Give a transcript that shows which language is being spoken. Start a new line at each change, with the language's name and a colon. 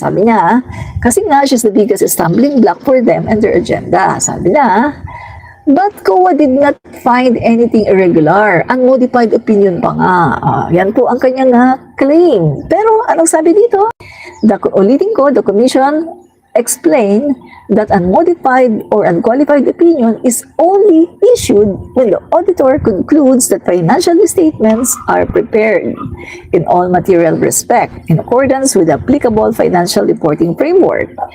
Filipino: Sabi niya, kasi nga
English: she's the biggest stumbling block for them and their agenda.
Filipino: Sabi niya,
English: but COA did not find anything irregular.
Filipino: Unmodified opinion pa nga. Yan po ang kanyang claim. Pero anong sabi dito? Ulitin ko,
English: the Commission explain that unmodified or unqualified opinion is only issued when the auditor concludes that financial statements are prepared in all material respect in accordance with the applicable financial reporting framework.